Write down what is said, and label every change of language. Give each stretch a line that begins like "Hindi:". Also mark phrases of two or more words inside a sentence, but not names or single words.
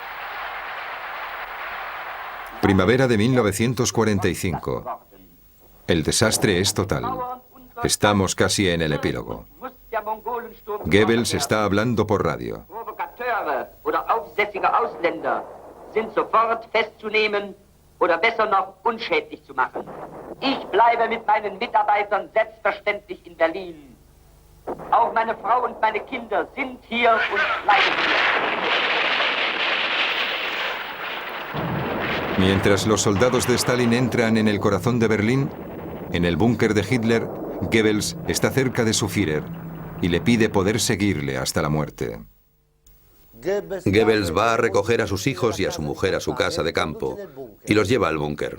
Spanish: Primavera de 1945. El desastre es total. Estamos casi en el epílogo. Goebbels está hablando por radio.
German: Oder besser noch unschädlich zu machen. Ich bleibe mit meinen Mitarbeitern selbstverständlich in Berlin. Auch meine Frau und meine Kinder sind hier und bleiben hier.
Spanish: Mientras los soldados de Stalin entran en el corazón de Berlín, en el búnker de Hitler, Goebbels está cerca de su Führer y le pide poder seguirle hasta la muerte. Goebbels va a recoger a sus hijos y a su mujer a su casa de campo y los lleva al búnker.